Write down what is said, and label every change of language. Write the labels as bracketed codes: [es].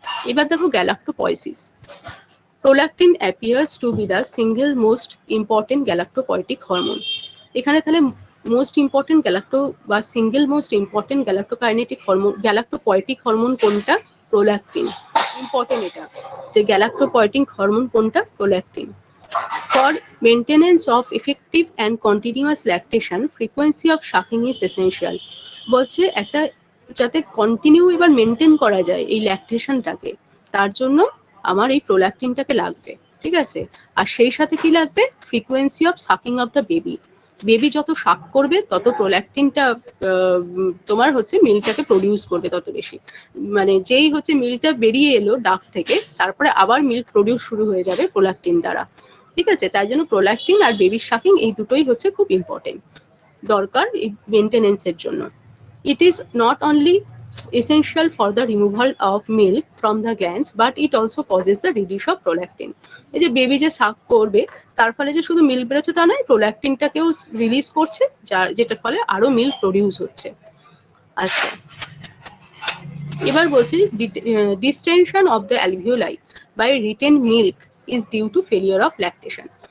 [bn] এবার দেখো [en] Galactopoiesis. Prolactin appears to be the single most important galactopoietic hormone. [bn] এখানে তাহলে মোস্ট ইম্পর্টেন্ট গ্যালাক্টো বা single most important গ্যালাক্টোকাইনেটিক hormone, গ্যালাক্টোপয়েটিক hormone কোনটা, প্রোল্যাকটিন। ইম্পর্টেন্ট এটা, যে গ্যালাক্টোপয়েটিক হরমোন কোনটা, prolactin. [en] For maintenance of effective and continuous lactation, frequency of sucking is essential. [bn] বলছে একটা যাতে কন্টিনিউ এবার মেনটেন করা যায় এই ল্যাকটেশনটাকে, তার জন্য আমার এই প্রোল্যাকটিনটাকে লাগবে। ঠিক আছে, আর সেই সাথে কি লাগবে, frequency of sucking of the baby. Baby যত শাক করবে তত প্রোল্যাকটিনটা তোমার হচ্ছে মিল্কটাকে প্রডিউস করবে তত বেশি। মানে যেই হচ্ছে মিল্কটা বেরিয়ে এলো ডাক থেকে, তারপরে আবার মিল্ক প্রডিউস শুরু হয়ে যাবে প্রোল্যাকটিন দ্বারা। ঠিক আছে, তাই জন্য প্রোল্যাকটিন আর বেবির শাকিং এই দুটোই হচ্ছে খুব ইম্পর্টেন্ট, দরকার এই মেনটেনেন্সের জন্য। [en] It is not only essential for the removal of milk from the glands, but it also causes the release of prolactin. [bn] এই যে বেবি যে সাক করবে তার ফলে যে শুধু মিল্ক বেরোচ্ছে তা নয়, প্রোল্যাকটিনটাকেও রিলিজ করছে, যেটার ফলে আরো মিল্ক প্রডিউস হচ্ছে। আচ্ছা, এবার বলছি [en] Distension of the alveoli by retained milk is due to failure of lactation.